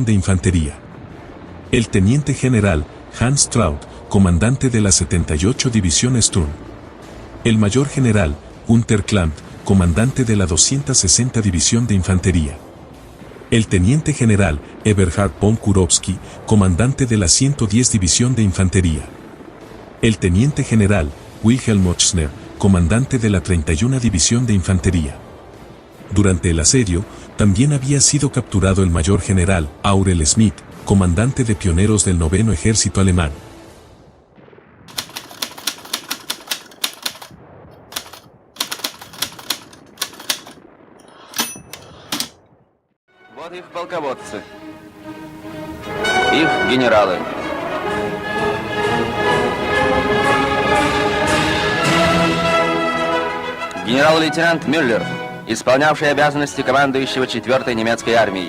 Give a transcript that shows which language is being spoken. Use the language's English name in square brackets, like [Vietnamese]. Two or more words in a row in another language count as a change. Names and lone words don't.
[Spanish] de Infantería; el teniente general Hans Traut, comandante de la 78 División Sturm; el mayor general Günther Klampt, comandante de la 260 División de Infantería; el teniente general Eberhard von Kurowski, comandante de la 110 División de Infantería; el teniente general Wilhelm Ochsner, comandante de la 31 División de Infantería; Durante el asedio, también había sido capturado el mayor general Aurel Schmidt, comandante de pioneros del 9º Ejército alemán. [Russian] Вот их полководцы, их генералы. Генерал-лейтенант Мюллер, исполнявший обязанности командующего 4-й немецкой армией.